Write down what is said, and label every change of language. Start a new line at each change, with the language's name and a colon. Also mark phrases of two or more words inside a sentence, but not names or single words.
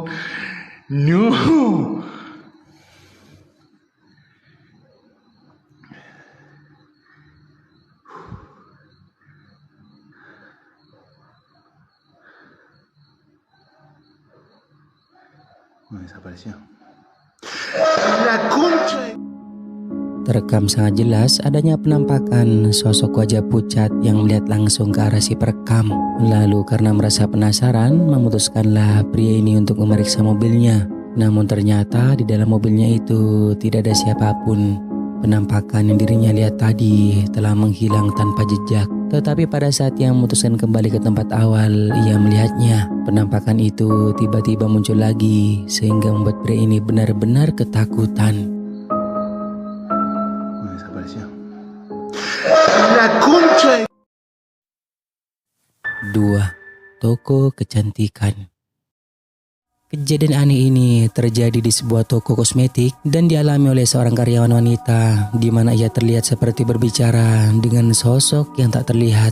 Spanish: No. Desapareció. La concha.
Indonesian: Terekam sangat jelas adanya penampakan sosok wajah pucat yang melihat langsung ke arah si perekam. Lalu karena merasa penasaran, memutuskanlah pria ini untuk memeriksa mobilnya. Namun ternyata di dalam mobilnya itu tidak ada siapapun. Penampakan yang dirinya lihat tadi telah menghilang tanpa jejak. Tetapi pada saat ia memutuskan kembali ke tempat awal, ia melihatnya. Penampakan itu tiba-tiba muncul lagi sehingga membuat pria ini benar-benar ketakutan.
Spanish: La concha.
Indonesian: 2. Toko kecantikan. Kejadian aneh ini terjadi di sebuah toko kosmetik dan dialami oleh seorang karyawan wanita di mana ia terlihat seperti berbicara dengan sosok yang tak terlihat.